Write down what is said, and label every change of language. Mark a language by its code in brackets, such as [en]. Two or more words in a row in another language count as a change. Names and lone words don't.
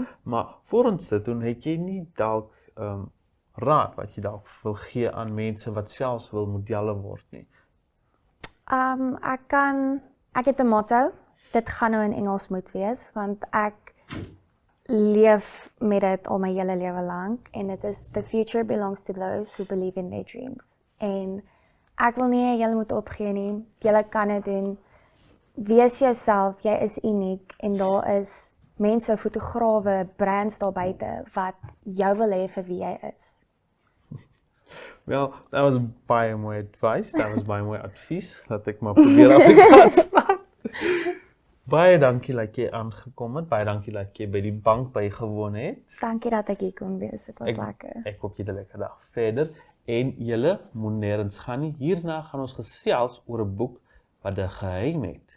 [af] Maar voor ons dit doen, het jy nie dalk raad wat jy dalk wil gee aan mense wat selfs wil modelle word nie? Ek het 'n motto. Dit gaan nou in Engels moet wees, want ek leef met dit al my hele lewe lank en dit is [en] the future belongs to those who believe in their dreams. [af] En ek wil nie julle moet opgee nie. Julle kan dit doen. Wees jouself, jy is uniek en daar is mense, fotograwe, brands daar buite wat jou wil hê vir wie jy is. [en] Well, that was [af] baie mooi [en] advice, that was [af] baie mooi advies, laat ek maar probeer Afrikaans praat. Baie dankie dat jy aangekom het, baie dankie dat jy by die bank bygewoon het. Dankie dat ek hier kon wees, dit was lekker. Ek hoop jy het 'n lekker dag verder, en julle moet nêrens gaan nie, hierna gaan ons gesels oor 'n boek wat 'n geheim het.